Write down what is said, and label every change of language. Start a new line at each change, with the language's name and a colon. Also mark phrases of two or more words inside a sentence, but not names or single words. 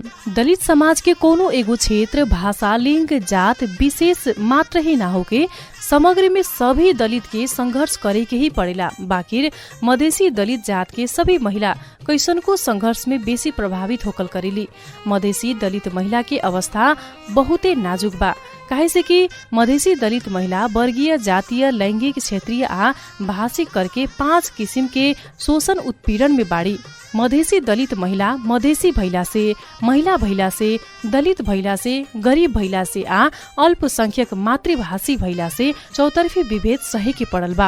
Bhojpuri: दलित समाज के कोनो एगो क्षेत्र, भाषा, लिंग, जात विशेष मात्र ही ना होके समग्र में सभी दलित के संघर्ष करे के ही पड़ेला। बाकिर मधेसी दलित जात के सभी महिला कैसनको संघर्ष में बेसी प्रभावित होकल करेली। मधेसी दलित महिला के अवस्था बहुते नाजुक बा, काहे से कि मधेसी दलित महिला वर्गीय, जातीय, लैंगिक, क्षेत्रीय आ भाषिक करके 5 किसिम के शोषण उत्पीड़न में बाड़ी। मधेसी दलित महिला मधेसी भैला से, महिला भैला से, दलित भैला से, गरीब भैला से आ अल्पसंख्यक मातृभाषी भैला से चौतरफी विभेद सहे के पड़ल बा।